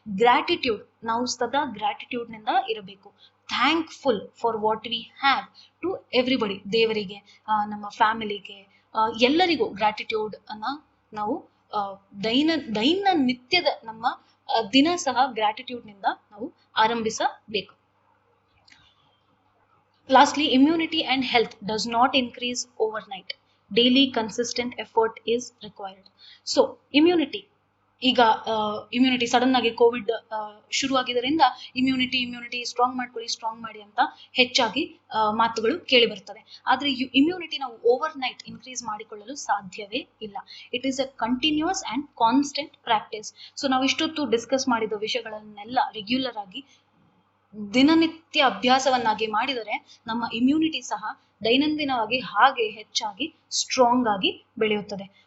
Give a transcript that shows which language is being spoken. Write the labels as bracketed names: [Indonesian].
[Kannada] Gratitude, ನಾವು ಸದಾ gratitude ನಿಂದ ಇರಬೇಕು. [English] thankful for what we have to everybody, [Kannada] ದೇವರಿಗೆ, ನಮ್ಮ ಫ್ಯಾಮಿಲಿಗೆ, ಎಲ್ಲರಿಗೂ ಗ್ರಾಟಿಟ್ಯೂಡ್ ಅನ್ನ ನಾವು ದೈನನಿತ್ಯದ ನಮ್ಮ ದಿನ ಸಹ ಗ್ರಾಟಿಟ್ಯೂಡ್ ನಿಂದ ನಾವು ಆರಂಭಿಸಬೇಕು. [English] Lastly, immunity and health does not increase overnight. Daily consistent effort is required. [Kannada] So immunity, ಈಗ ಇಮ್ಯುನಿಟಿ ಸಡನ್ ಆಗಿ ಕೋವಿಡ್ ಶುರು ಆಗಿದ್ದರಿಂದ ಇಮ್ಯುನಿಟಿ ಸ್ಟ್ರಾಂಗ್ ಮಾಡಿ ಅಂತ ಹೆಚ್ಚಾಗಿ ಮಾತುಗಳು ಕೇಳಿ ಬರ್ತದೆ. ಆದ್ರೆ ಇಮ್ಯುನಿಟಿ ನಾವು ಓವರ್ ನೈಟ್ ಇನ್ಕ್ರೀಸ್ ಮಾಡಿಕೊಳ್ಳಲು ಸಾಧ್ಯವೇ ಇಲ್ಲ. [English] It is a continuous and constant practice. [Kannada] So ನಾವು ಇಷ್ಟೊತ್ತು ಡಿಸ್ಕಸ್ ಮಾಡಿದ ವಿಷಯಗಳನ್ನೆಲ್ಲ ರೆಗ್ಯುಲರ್ ಆಗಿ ದಿನನಿತ್ಯ ಅಭ್ಯಾಸವನ್ನಾಗಿ ಮಾಡಿದರೆ ನಮ್ಮ ಇಮ್ಯುನಿಟಿ ಸಹ ದೈನಂದಿನವಾಗಿ ಹಾಗೆ ಹೆಚ್ಚಾಗಿ ಸ್ಟ್ರಾಂಗ್ ಆಗಿ ಬೆಳೆಯುತ್ತದೆ.